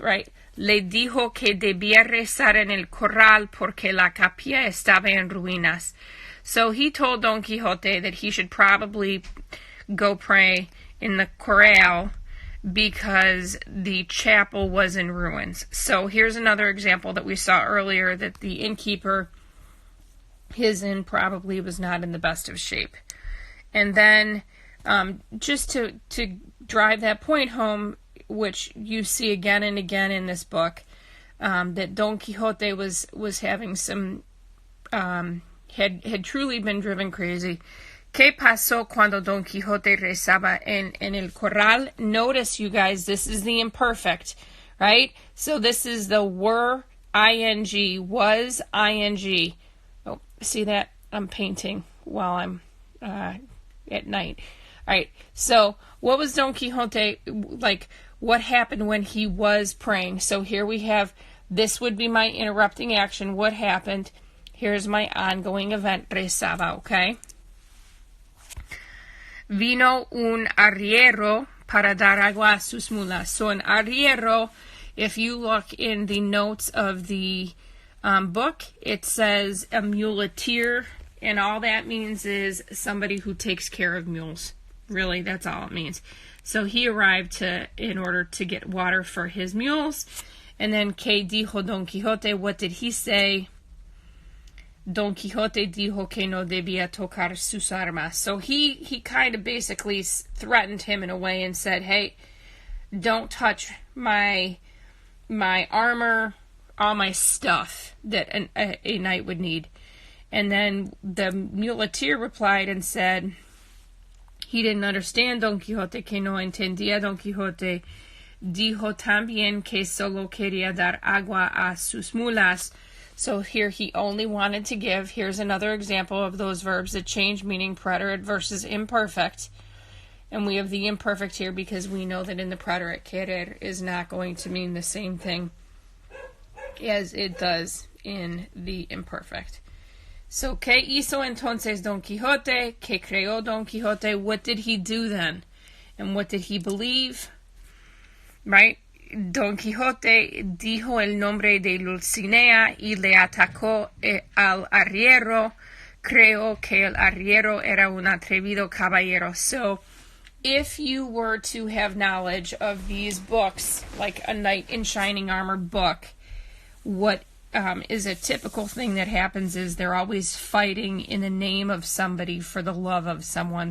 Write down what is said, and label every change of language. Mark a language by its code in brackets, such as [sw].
[en] Right, [es] le dijo que debía rezar en el corral porque la capilla estaba en ruinas. [en] So he told Don Quixote that he should probably go pray in the corral because the chapel was in ruins. So here's another example that we saw earlier, that the innkeeper, his inn probably was not in the best of shape. And then just to drive that point home, which you see again and again in this book, that Don Quixote was having some, had truly been driven crazy. [es] ¿Qué pasó cuando Don Quixote rezaba en el corral? [en] Notice, you guys, this is the imperfect, right? So this is the were, ing, was, ing. Oh, see that? I'm painting while I'm at night. All right, so what was Don Quixote, like, what happened when he was praying? So here we have, this would be my interrupting action. What happened? Here's my ongoing event, rezaba, okay? [es] Vino un arriero para dar agua a sus mulas. [en] So an arriero, if you look in the notes of the book, it says a muleteer, and all that means is somebody who takes care of mules. Really, that's all it means. So he arrived in order to get water for his mules. And then, [es] ¿qué dijo Don Quixote? [en] What did he say? [es] Don Quixote dijo que no debía tocar sus armas. [en] So he kind of basically threatened him in a way and said, hey, don't touch my armor, all my stuff that a knight would need. And then the muleteer replied and said he didn't understand Don Quixote, [es] que no entendía Don Quixote. Dijo también que solo quería dar agua a sus mulas. [en] So here he only wanted to give. Here's another example of those verbs that change meaning, preterite versus imperfect. And we have the imperfect here because we know that in the preterite, querer is not going to mean the same thing as it does in the imperfect. [es] So, ¿qué hizo entonces Don Quixote? ¿Qué creó Don Quixote? [en] What did he do then? And what did he believe? Right? [es] Don Quixote dijo el nombre de Dulcinea y le atacó al arriero. Creo que el arriero era un atrevido caballero. [en] So, if you were to have knowledge of these books, like a knight in shining armor book, what is a typical thing that happens is they're always fighting in the name of somebody for the love of someone.